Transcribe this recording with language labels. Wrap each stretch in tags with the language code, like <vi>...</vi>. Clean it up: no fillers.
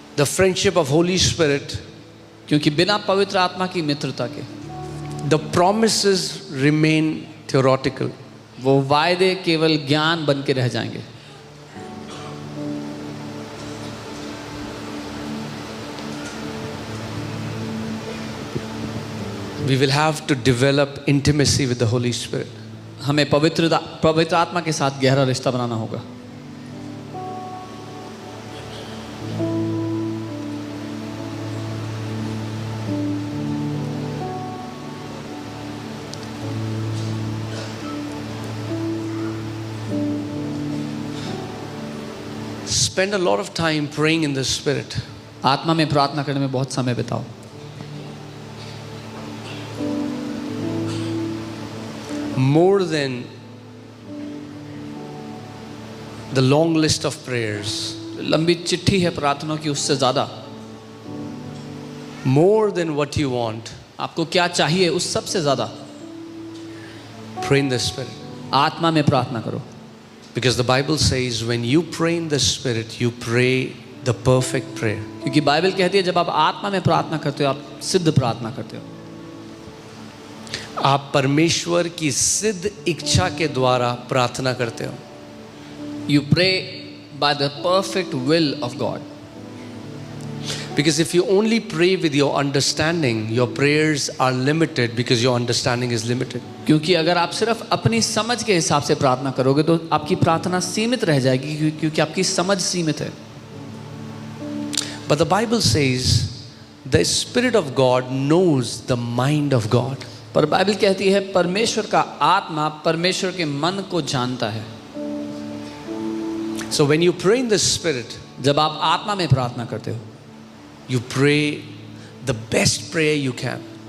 <en>the friendship of Holy Spirit,</en> <hi>क्योंकि बिना पवित्र आत्मा की मित्रता के</hi> <en>the promises remain theoretical.</en> <hi>वो वायदे केवल ज्ञान बन के रह जाएंगे.</hi> <en>We will have to develop intimacy with the Holy Spirit.</en> <hi>हमें पवित्र आत्मा के साथ गहरा रिश्ता बनाना होगा.</hi> <en>Spend a lot of time praying in the Spirit.</en> <hi>आत्मा में प्रार्थना करने में बहुत समय बिताओ.</hi> <en>More than the long list of prayers.</en> <hi>लंबी चिट्ठी है प्रार्थनाओं की, उससे ज़्यादा.</hi> <en>More than what you want.</en> <hi>आपको क्या चाहिए उस सब से ज़्यादा</hi> <en>Pray in the Spirit.</en> <hi>आत्मा में प्रार्थना करो.</hi> <en>Because the Bible says when you pray in the Spirit, you pray the perfect prayer.</en> <hi>क्योंकि बाइबल कहती है जब आप आत्मा में प्रार्थना करते हो आप सिद्ध प्रार्थना करते हो. आप परमेश्वर की सिद्ध इच्छा के द्वारा प्रार्थना करते हो.</hi> <en>You pray by the perfect will of God. Because if you only pray with your understanding, your prayers are limited because your understanding is limited.</en> <hi>क्योंकि अगर आप सिर्फ अपनी समझ के हिसाब से प्रार्थना करोगे तो आपकी प्रार्थना सीमित रह जाएगी क्योंकि आपकी समझ सीमित है.</hi> <en>But the Bible says the Spirit of God knows the mind of God.</en> <hi>पर बाइबल कहती है परमेश्वर का आत्मा परमेश्वर के मन को जानता है.</hi> <en>So when you pray in the Spirit,</en> <hi>जब आप आत्मा में प्रार्थना करते हो</hi> <en>you pray the best prayer you can.</en>